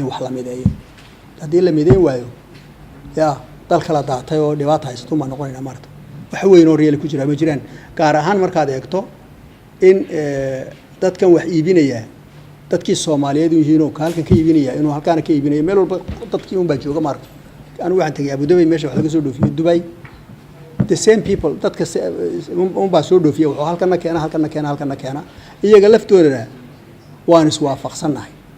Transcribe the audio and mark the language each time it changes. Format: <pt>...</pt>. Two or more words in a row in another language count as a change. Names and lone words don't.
<so>wax la mideeyo haddii la mideyn waayo yaa dal kala daatay oo dhibaato haysato ma noqonayna maarta wax weyn oo reeli ku jira ma jiraan gaar ahaan markaad eegto in dadkan wax iibinaya dadkii Soomaaliyeed yihiin oo halkan ka iibinaya inuu halkaan ka iibinayo meel walba dadkii un baa jooga maarta anigu waxaan tagay Abu Dhabi meesha wax laga soo dhoofiyo Dubai</so> <en>the same people</en> <so>dadka un baa soo dhoofiya wuxuu halkan keena iyaga laftooda waan iswaafaqsanahay</so>